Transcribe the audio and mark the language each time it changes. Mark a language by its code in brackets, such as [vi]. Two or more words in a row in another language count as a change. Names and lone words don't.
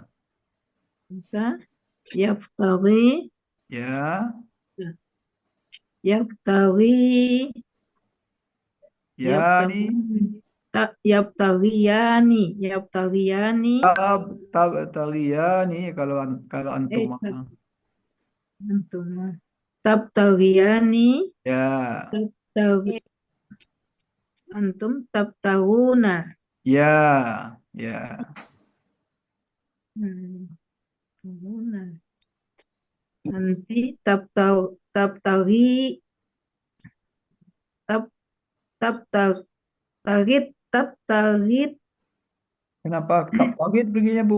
[bjn] Bisa. Yabtaghi. Ya. [ar] Yabtaghi. [bjn] Ya nih. [ar] يبتغيان يبتغيان. [bjn] Tabtaghiyani kalau antum. [ar] أنتم تبتغيان. [bjn] Ya. [ar] أنتم تبتغون. [bjn] Ya. [ar] Tabtaghuna. [bjn] Nanti tabtaghi. [ar] Tabtaghit. [bjn] Kenapa tabtaghit perginya, Bu?